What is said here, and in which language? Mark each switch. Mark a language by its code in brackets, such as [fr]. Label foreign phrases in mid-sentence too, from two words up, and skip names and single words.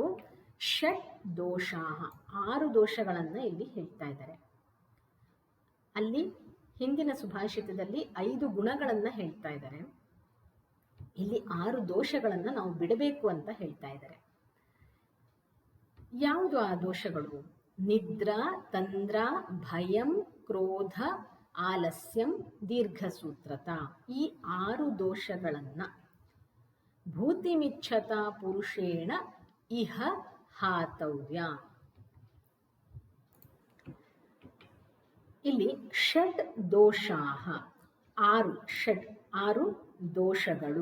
[sa] ಷಟ್ ದೋಷಾಃ, [kn] 6 ದೋಷಗಳನ್ನು ಇಲ್ಲಿ ಹೇಳ್ತಾ ಇದ್ದಾರೆ. ಅಲ್ಲಿ ಹಿಂದಿನ ಸುಭಾಷಿತದಲ್ಲಿ 5 ಗುಣಗಳನ್ನು ಹೇಳ್ತಾ ಇದ್ದಾರೆ. ಇಲ್ಲಿ 6 ದೋಷಗಳನ್ನು ನಾವು ಬಿಡಬೇಕು ಅಂತ ಹೇಳ್ತಾ ಇದ್ದಾರೆ. ಯಾವುದು ಆ ದೋಷಗಳು? [sa] ನಿದ್ರಾ ತಂದ್ರಾ ಭಯಂ ಕ್ರೋಧ ಆಲಸ್ಯಂ ದೀರ್ಘಸೂತ್ರತಾ. [kn] ಈ 6 ದೋಷಗಳನ್ನ [sa] ಭೂತಿಮಿಚ್ಛತಾ ಪುರುಷೇಣ ಇಹ ಹಾತವ್ಯ. [kn] ಇಲ್ಲಿ [sa] ಷಡ್ ದೋಷಾಃ, [kn] 6 ದೋಷಗಳು.